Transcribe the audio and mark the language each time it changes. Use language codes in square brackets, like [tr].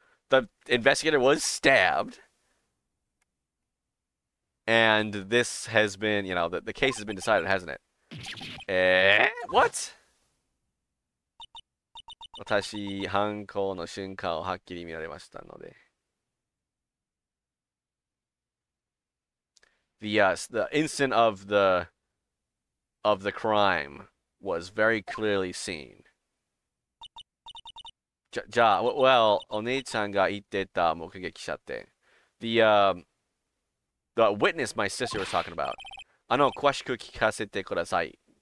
[en] The investigator was stabbed. And this has been, the case has been decided, hasn't it? What? [ja] 私、犯行の瞬間をはっきり見られましたので。 [en] The instant of the crime was very clearly seen. [ja] じゃあ、well, お姉ちゃんが言ってた目撃者って。 [en] The witness my sister was talking about. [ja] 詳しく聞かせてください。